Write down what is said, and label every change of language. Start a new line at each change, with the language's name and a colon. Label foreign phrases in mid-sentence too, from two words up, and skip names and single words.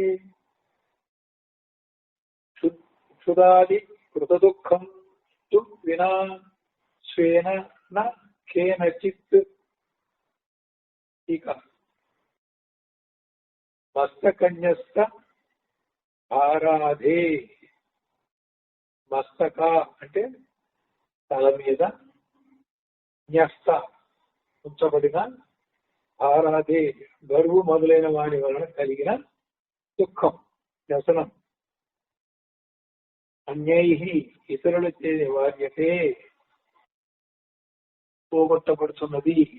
Sanskrit: क्षुदादि कृतदुःखं तु विना स्वेन न केनचित्। टीका मस्तकन्यस्त भाराधे
Telugu: మస్తక అంటే తల మీద, న్యస్త ఉంచబడిన, ఆరాధే బరువు మొదలైన వాడి వలన కలిగిన దుఃఖం వ్యసనం, అన్యై ఇతరులచే నివార్యతే పోగొట్టబడుతున్నది.